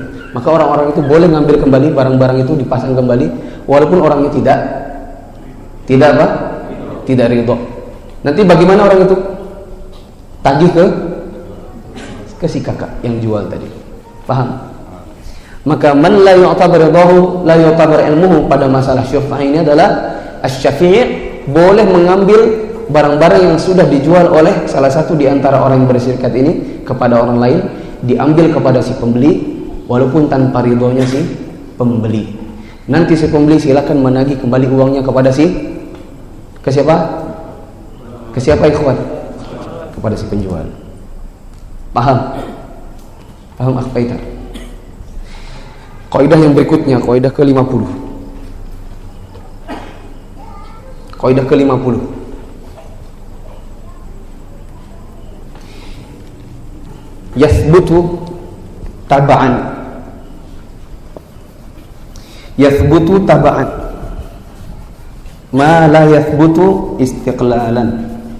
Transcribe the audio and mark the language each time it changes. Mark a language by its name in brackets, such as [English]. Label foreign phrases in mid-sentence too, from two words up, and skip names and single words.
[Indonesian] Maka orang-orang itu boleh ngambil kembali barang-barang itu, dipasang kembali, walaupun orangnya tidak ridho. Nanti bagaimana orang itu? Tagih ke si kakak yang jual tadi. Paham? [Arabic] Maka من لا يعتبر رضاه لا يعتبر علمه. [Indonesian] Pada masalah syuf'ah ini adalah asy-syafi'i boleh mengambil barang-barang yang sudah dijual oleh salah satu di antara orang yang berserikat ini kepada orang lain, diambil kepada si pembeli walaupun tanpa ridhonya si pembeli. Nanti si pembeli silakan menagih kembali uangnya kepada ke siapa ikhwan? Kepada si penjual. Paham Akh Faisal? Kaidah yang berikutnya, kaidah ke-50. Kaidah ke-50. [Arabic] يثبت تبعا. يثبت تبعا. ما لا يثبت استقلالا.